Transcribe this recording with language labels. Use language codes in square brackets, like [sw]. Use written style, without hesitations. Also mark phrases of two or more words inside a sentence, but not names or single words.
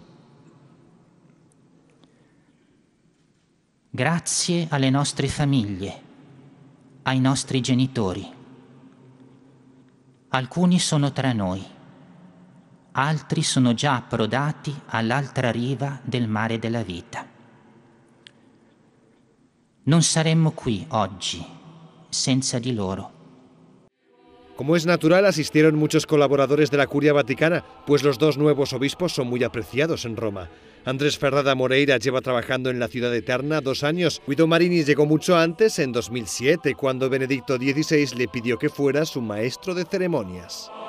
[it] Grazie alle nostre famiglie, ai nostri genitori. Alcuni sono tra noi. Altri sono già approdati all'altra riva del mare della vita. Non saremmo qui oggi senza di loro. [es] Como es natural, asistieron muchos colaboradores de la Curia Vaticana, pues los dos nuevos obispos son muy apreciados en Roma. Andrés Ferrada Moreira lleva trabajando en la Ciudad Eterna 2 años. Guido Marini llegó mucho antes, en 2007, cuando Benedicto XVI le pidió que fuera su maestro de ceremonias.